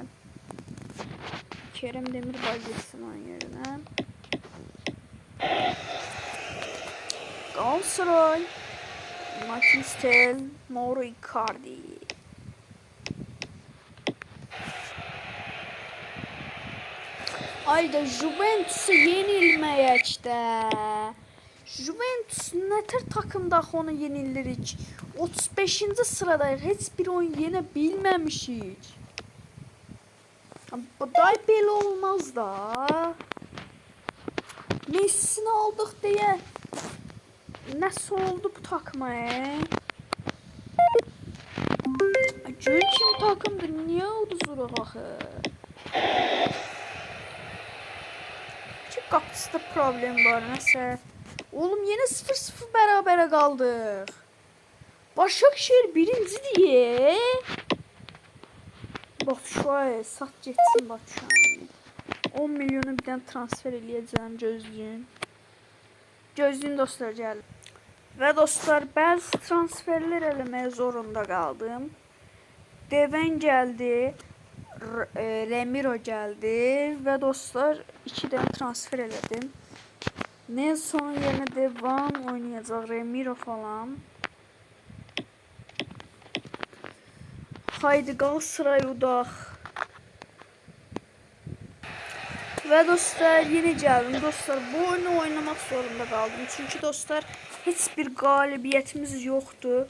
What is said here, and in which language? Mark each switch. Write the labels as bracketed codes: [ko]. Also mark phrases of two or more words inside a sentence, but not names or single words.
[tr] Kerem Demirbay geçsin onun yerine. Galatasaray. Martins Tel, Mauro Icardi. [az] Ayda Juventus'a yenilməyək də. Juventus nətər takımda axı onu yenilirik. 35-ci sıradayıq. Heç bir oyun yenə bilməmişik. Day belə olmaz da. Messi'ni aldıq deyə nəsə oldu bu takıma? Gör kim takımdır. Niyə uduzuruq axı? Ki qapısında problem var. [tr] Nəsə Oğlum yine 0-0 berabere kaldık. Başakşehir birinci diye. Batshuayi sat geçsin Batshuayi. [az] 10 milyonu birden transfer eləyəcəm, gözləyin. Gözləyin dostlar, gəlin. Və dostlar, bəzi transferlər eləməyə zorunda qaldım. Deven gəldi, Remiro gəldi və dostlar 2 dənə transfer elədim. Nelson yerine Devan oynayacaq, Remiro falan. Haydi Galatasaray udaq. [tr] Ve dostlar yine geldim. Dostlar bu oyunu oynamak zorunda kaldım. Çünkü dostlar hiçbir galibiyetimiz yoktu.